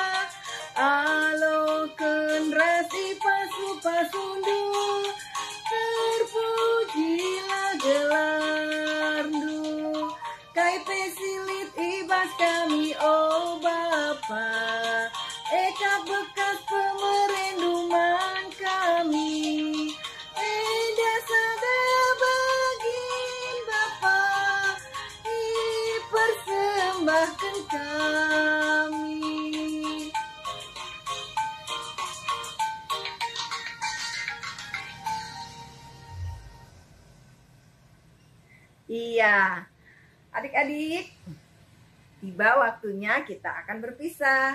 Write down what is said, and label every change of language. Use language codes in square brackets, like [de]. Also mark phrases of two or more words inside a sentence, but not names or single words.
[btx] Aloken rasi pasu-pasundu, terpujilah gelardu. Kai pesilit ibas kami o Bapa, eka bekas pemerenduman kami. Enda sada bagin Bapa, [id] dipersembahkan kami. Iya, adik-adik, tiba waktunya kita akan berpisah.